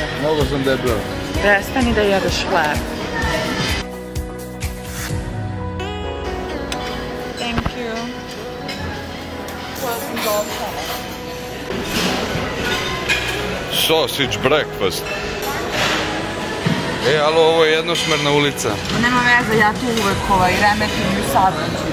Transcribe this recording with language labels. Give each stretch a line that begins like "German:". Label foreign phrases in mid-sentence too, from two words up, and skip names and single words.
Serbian: Mnogo sam debel. Prestani da jedeš hleb.
English: Thank you. Sausage breakfast.
Serbian: Ali ovo je jednosmerna ulica. Nema veze, ja tu uvek remetim u saobraćaju.